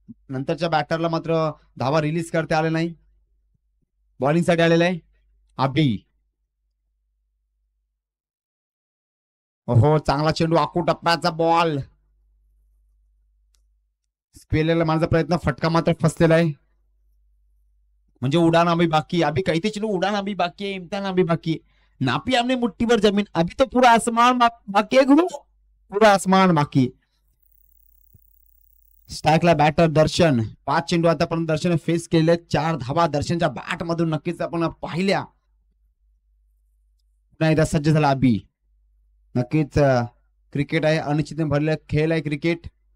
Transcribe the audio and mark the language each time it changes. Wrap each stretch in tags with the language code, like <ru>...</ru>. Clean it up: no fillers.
<mr>नंतरच्या बॅटरला मात्र धावा रिलीज करता आले नाही. बॉलिंग साठी आलेला आहे अबी. हो, चांगला चेंडू, आखू टप्प्याचा बॉल. स्पेलरला मारण्याचा प्रयत्न, फटका मात्र फसलेला आहे.</mr> <hi>म्हणजे उडान अभी बाकी, अभी कहते चलो उडान अभी बाकी है, इम्तिहान अभी बाकी है. नापी हमने मुट्ठी भर जमीन, अभी तो पूरा आसमान बाकी है गुरु, पूरा आसमान बाकी.</hi> <mr>स्ट्राइकला बॅटर दर्शन. 5 चेंडू आतापर्यंत दर्शन फेस केले. 4 धावा दर्शनच्या बॅट मधून नक्कीच आपण पाहिल्या. पुन्हा एकदा सज्ज झाला अबी. नक्कीच क्रिकेट आहे, अनिश्चित भरलेला खेळ आहे क्रिकेट.</mr>